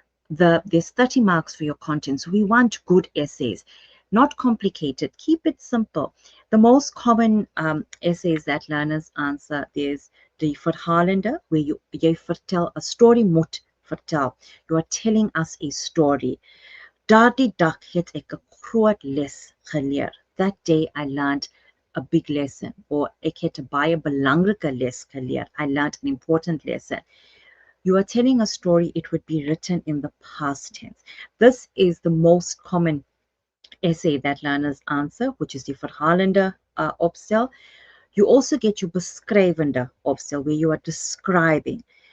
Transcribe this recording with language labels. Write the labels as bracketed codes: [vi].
[en] There's 30 marks for your content. So we want good essays, not complicated. Keep it simple. The most common essays that learners answer, there's the verhalende, where [af] jy vertel, [en] a story [af] moet vertel. [en] You are telling us a story. [af] Daardie dag het ek 'n groot les geleer. [en] That day I learned a big lesson, or [af] ek het 'n baie belangrike les geleer. [en] I learned an important lesson. You are telling a story, it would be written in the past tense. This is the most common essay that learners answer, which is the verhalende opstel. You also get your beskrywende opstel, where you are describing.